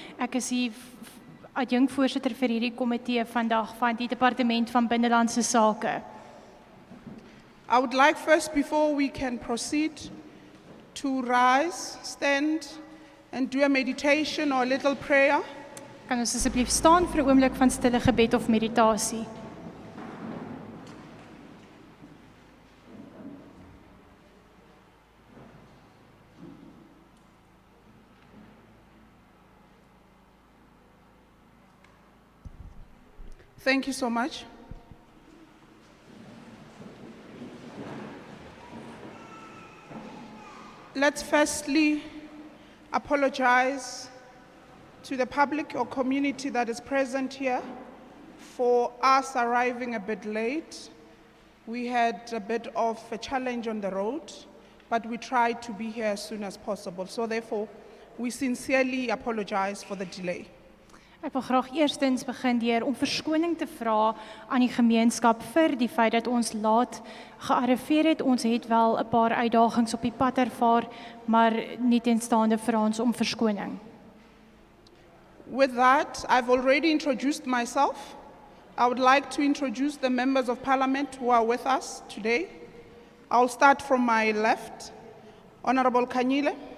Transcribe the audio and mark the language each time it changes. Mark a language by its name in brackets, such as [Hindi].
[Afrikaans] Ek is die adjunkvoorsitter vir hierdie komitee vandag van die Departement van Binnelandse Sake. [English] I would like first, before we can proceed, to rise, stand, and do a meditation or a little prayer. [Afrikaans] Kan ons asseblief staan vir 'n oomblik van stille gebed of meditasie? [English] Thank you so much. Let's firstly apologize to the public or community that is present here for us arriving a bit late. We had a bit of a challenge on the road, but we tried to be here as soon as possible. So therefore, we sincerely apologize for the delay. [Afrikaans] Ek wil graag eerstens begin deur om verskoning te vra aan die gemeenskap vir die feit dat ons laat gearriveer het. Ons het wel 'n paar uitdagings op die pad ervaar, maar nie teenstaande vir ons om verskoning. [English] With that, I've already introduced myself. I would like to introduce the members of parliament who are with us today. I'll start from my left. Honorable Kanyile.